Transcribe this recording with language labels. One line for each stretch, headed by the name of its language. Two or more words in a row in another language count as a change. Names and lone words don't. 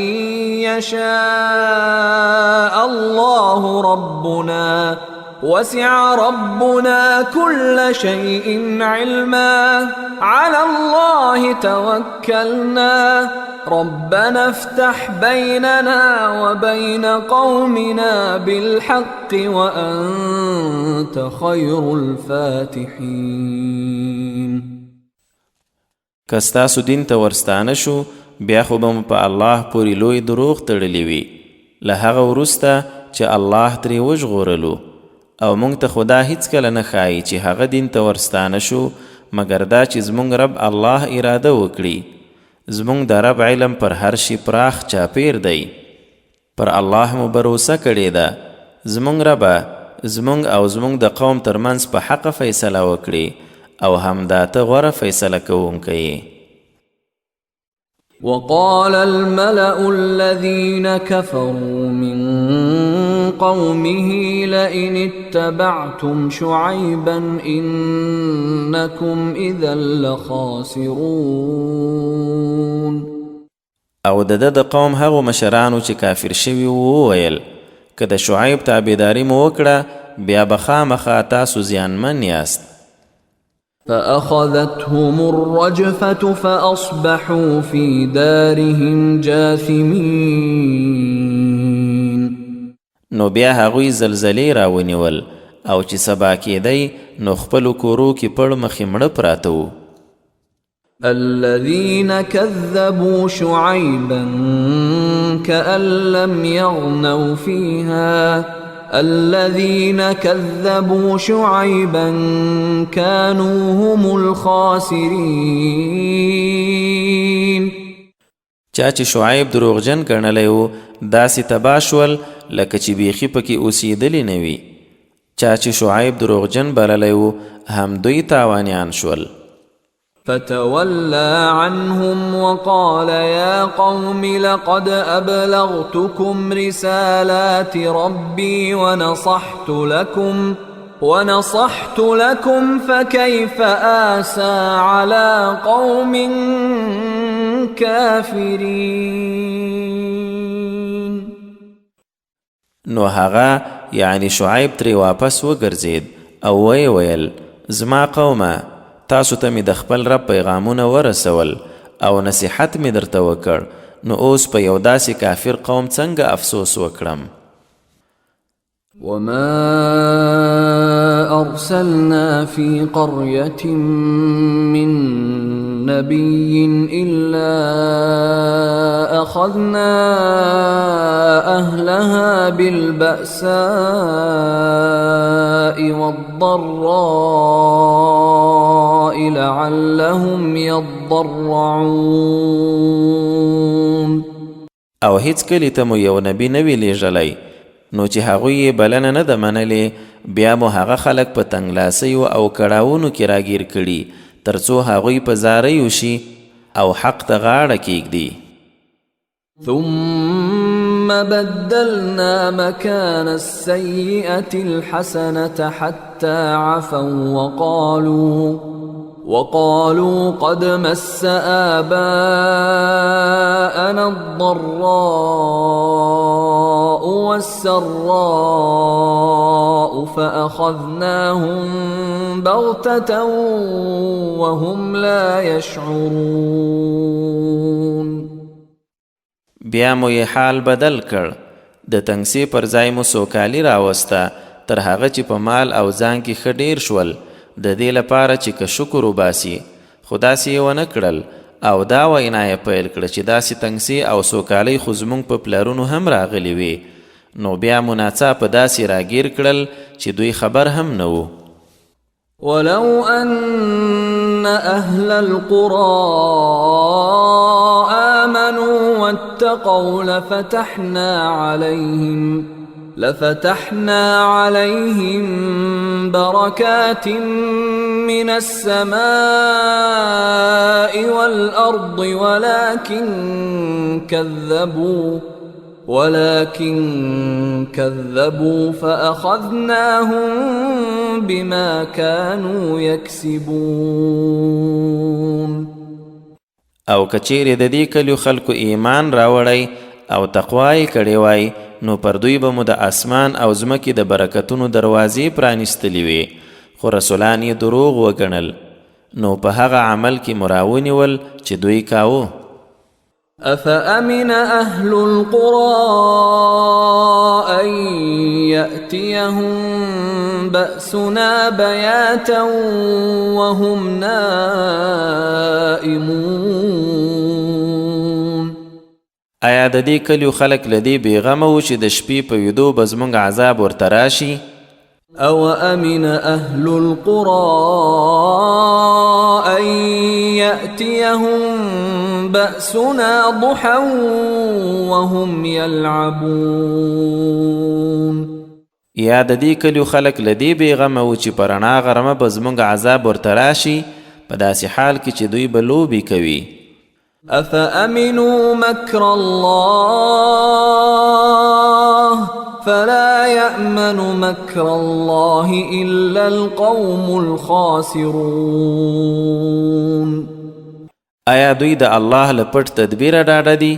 Arabic: يشاء الله ربنا وسع ربنا كل شيء علما على الله توكلنا ربنا افتح بيننا وبين قومنا بالحق وأنت خير الفاتحين.
Pashto: کستاسو دین ته ورستانه شو بیا خو به مو په الله پورې لوی دروغ تړلی وي له هغه وروسته چې الله ترې وژغورلو او مونږ ته خدا هیڅکله نه ښایي چې هغه دین ته ورستانه شو مګر دا چې زمونږ رب الله اراده وکړي. زمونږ د رب علم پر هر شي پراخ چاپیر دی. پر الله مو بروسه کړې ده. زمونږ ربه زمونږ او زمونږ د قوم ترمنځ په حق فیصله وکړي او همدا ته غوره فیصله کوونکی.
Arabic: وقال الملأ الذين كفروا من قومه لئن اتبعتم شعيبا إنكم إذا لخاسرون.
Pashto: او د قوم هغو مشرانو چې کافر شوي وویل که د شعیب تابعداري مو وکړه بیا به خامخا تاسو زیانمن یاست.
Arabic: فأخذتهم الرجفة فأصبحوا في دارهم جاثمين.
Pashto: نو بیا هغوی زلزلې راونیول او چې سبا کېدی نو خپلو کورو کې پړ مخې مړه پراته وو.
Arabic: الذين كذبوا شعيبا كأن لم يغنوا فيها الذين كذبوا شعيبا كانوا هم الخاسرين.
Pashto: چا چې شعیب دروغجن ګڼلی و داسې تباه شول لکه چې بیخي پکې اوسېدلی نه وي. چا چې شعیب دروغجن بللی و هم دوی تاوانیان شول.
Arabic: فتولى عنهم وقال يا قوم لقد أبلغتكم رسالات ربي ونصحت لكم فكيف آسى على قوم كافرين.
Pashto: نو هغه یعنی شعیب ترې واپس وګرځید او ویل زما قومه تاسو ته مې د خپل رب پیغامونه ورسول او نصیحت مې درته وکړ نو اوس په یو داسې کافر قوم څنګه افسوس وکړم.
Arabic: وما أرسلنا في قرية من نبي إلا أخذنا أهلها بالبأساء والضراء لعلهم يضرعون.
Pashto: او هیڅ کلی ته مو یو نبی نه وی لیږلی نو چې هغوی یې بلنه نه ده منلې بیا مو هغه خلک په تنګلاسیو او کړاوونو کې راګیر کړي تر څو هغوی په زاریو شي او حق ته غاړه کیږدي.
Arabic: ثم بدلنا مكان السيئة الحسنة حتى عفوا وقالوا قد مس آباءنا الضراء والسراء فأخذناهم بغتة وهم لا يشعرون.
Pashto: بیا مو یې حال بدل کړ، د تنګسي پر ځای مو سوکالي راوسته، تر هغه چې په مال او ځان کې ښه ډیر شول، د دې لپاره چې که شکر وباسي. خو داسې یې ونه کړل او دا وینا یې پیل کړه چې داسې تنګسي او سوکالۍ خو زموږ په پلرونو هم راغلي وي. نو بیا مو ناڅاپه داسې راګیر کړل چې دوی خبر هم نه وو.
Arabic: ولو أن أهل القرى آمنوا واتقوا لفتحنا عليهم بركات من السماء والأرض ولكن كذبوا فأخذناهم بما كانوا يكسبون.
Pashto: او کچیرې د دې کلیو خلکو ایمان راوړی او تقوای کړی وای، نو پر دوی به مو د اسمان او ځمکې د برکتونو دروازې پرانیستلې وي، خو رسولان یې دروغ وګڼل، نو په هغه عمل کې مو راونیول چې دوی کاوه.
Arabic: أفأمن أهل القرى أن يأتيهم بأسنا بياتا وهم نائمون.
Pashto: آیا د دې کلیو خلک له دې بېغمه وو چې د شپې په ویدو به زموږ عذاب ورته راشي؟
Arabic: أو أمن أهل القرى أن يأتيهم بأسنا ضحى وهم يلعبون.
Pashto: یا د دې کلیو خلک له دې بېغمه وو چې په رڼا غرمه به زموږ عذاب ورته راشي، په داسې حال کې چې دوی به لوبې کوي.
Arabic: أفأمنوا مكر الله فلا يأمن مكر الله إلا القوم الخاسرون.
Pashto: آیا دوی د الله له پټ تدبیره ډاډه دي؟